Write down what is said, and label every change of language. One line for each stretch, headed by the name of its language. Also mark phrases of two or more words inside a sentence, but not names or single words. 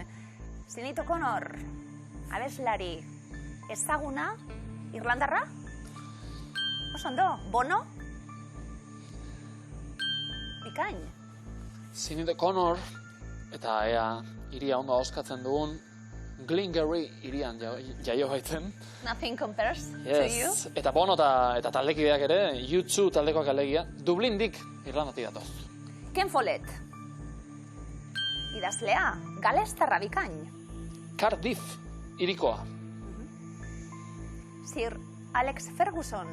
Basque: Sinead O'Connor, abeslari ezaguna, irlandarra? Oso Bono? Bikain. Sinead O'Connor, eta ea hiria ondo ahoskatzen dugun, Glengarry hirian jaio baitzen. Nothing compares to you. Eta Bono eta taldekideak ere, U2 taldekoak alegia, Dublindik Irlandatik datoz. Ken Follett. Idazlea, galestarra bikain. Cardiff hirikoa. Sir Alex Ferguson.